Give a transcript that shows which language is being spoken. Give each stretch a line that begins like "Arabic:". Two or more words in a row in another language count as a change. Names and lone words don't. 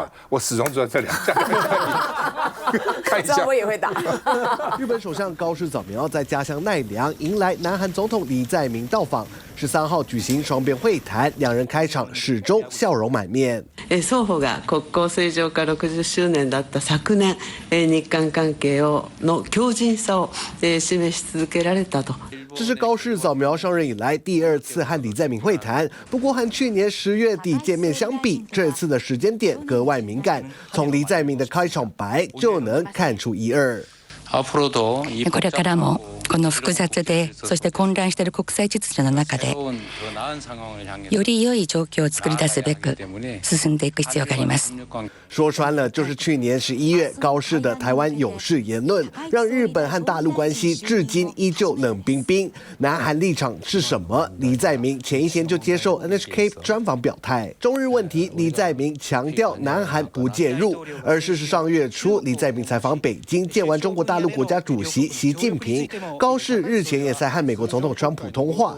Chinese: 我始终只在这2下，看一下。我也会打。日本首相高市早苗在家乡奈良迎来南韩总统李在明到访，13号举行双边会谈，2人开场始终笑容满面。
Japanese: 双方が国交正常化60周年だった昨年、日韓関係の強靭さを示し続けられたと。
Chinese: 这是高市早苗上任以来第2次和李在明会谈，不过和去年10月底见面相比，这次的时间点格外敏感。从李在明的开场白就能看出一二。
Japanese: これからもこの複雑でそして混乱している国際秩序の中でより良い状況を作り出すべく進んでいく必要があります。
Chinese: 说穿了，就是去年11月高市的台湾勇士言论，让日本和大陆关系至今依旧冷冰冰。南韩立场是什么？李在明前一天就接受 NHK 专访表态。中日问题，李在明强调南韩不介入，而事实上月初李在明采访北京，见完中国大陆国家主席习近平，高市日前也在和美国总统川普通话。